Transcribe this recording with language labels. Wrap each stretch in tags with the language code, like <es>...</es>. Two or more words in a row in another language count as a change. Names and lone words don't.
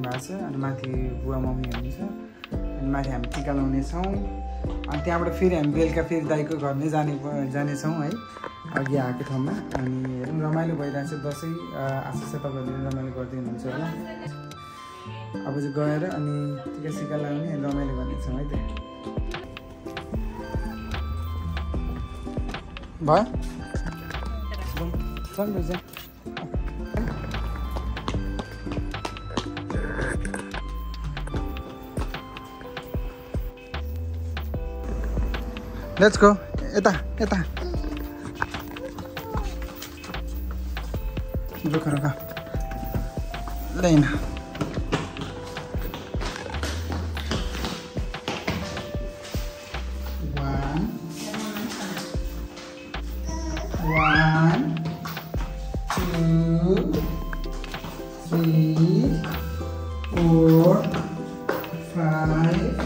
<ne>भएको छ अनि माथि बुवा मम्मी हुनुहुन्छ अनि माथि हामी टिका लाउनेछौँ अनि त्यहाँबाट फेरि हामी बेलुका फेरि दाइको घर नै जानेछौँ है अघि आएको ठाउँमा अनि हेरौँ रमाइलो भइरहेको छ दसैँ आशा छ तपाईँहरूले रमाइलो गर्दै हुनुहुन्छ होला अब चाहिँ गएर अनि टिका सिका लाउने रमाइलो गर्नेछौँ है त भयो चल बुझ्छ</ne> <en>let's go</en> <ne>यता यता</ne> <hi>रुक रुक लेना</hi> <en>One, two, three, 4, 5,</en>